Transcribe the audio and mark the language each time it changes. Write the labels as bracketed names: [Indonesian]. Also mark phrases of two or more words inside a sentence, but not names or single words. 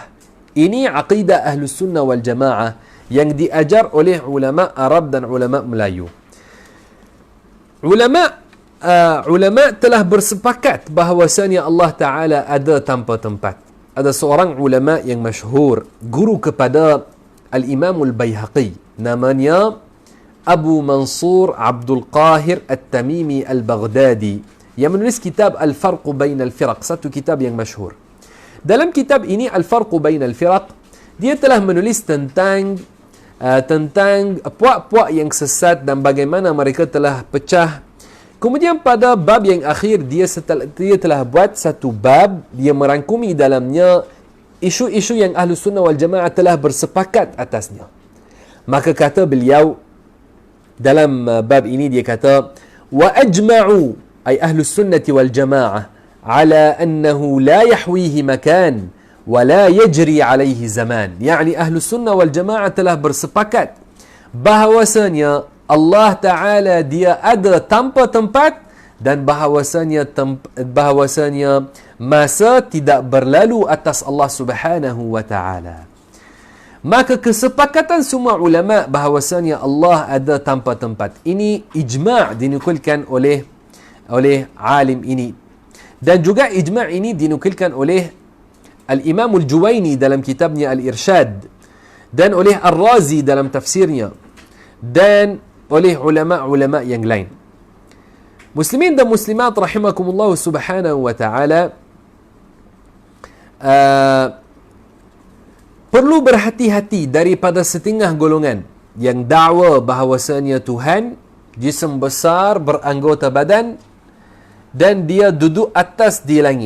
[Malay] Ini aqidah Ahlus Sunnah wal Jamaah yang diajar oleh ulama Arab dan ulama Melayu. Ulama telah bersepakat bahawasanya Allah Ta'ala ada tanpa tempat. Ada seorang ulama yang masyhur, guru kepada Al-Imam Al-Bayhaqi, namanya Abu Mansur Abdul Qahir At-Tamimi Al-Baghdadi, yang menulis kitab Al-Farq Bain Al-Firaq, satu kitab yang masyhur. Dalam kitab ini Al-Farq Bain Al-Firaq, dia telah menulis tentang puak-puak yang sesat dan bagaimana mereka telah pecah. Kemudian pada bab yang akhir, dia telah buat satu bab, dia merangkumi dalamnya isu-isu yang Ahlus Sunnah wal Jamaah telah bersepakat atasnya. [Arabic] Maka kata beliau dalam bab ini, dia kata وأجمعوا أي أهل السنة والجماعة على أنه لا يحويه مكان ولا يجري عليه زمان. [Malay] Yani Ahlus Sunnah wal Jamaah telah bersepakat bahawasanya Allah Ta'ala dia ada tanpa tempat dan bahawasanya masa tidak berlalu atas Allah [Arabic] سبحانه وتعالى. [Malay] Maka kesepakatan semua ulama bahawasanya Allah ada tanpa tempat, ini ijma' dinukilkan oleh alim ini. Dan juga ijma' ini dinukilkan oleh Al-Imam Al-Juwaini dalam kitabnya Al-Irshad, dan oleh Ar-Razi dalam tafsirnya, dan oleh ulama-ulama yang lain. Muslimin dan muslimat [Arabic] رحمكم الله سبحانه وتعالى, [Malay] perlu berhati-hati daripada setengah golongan yang dakwa bahawasanya Tuhan jisim besar beranggota badan dan dia duduk atas di langit.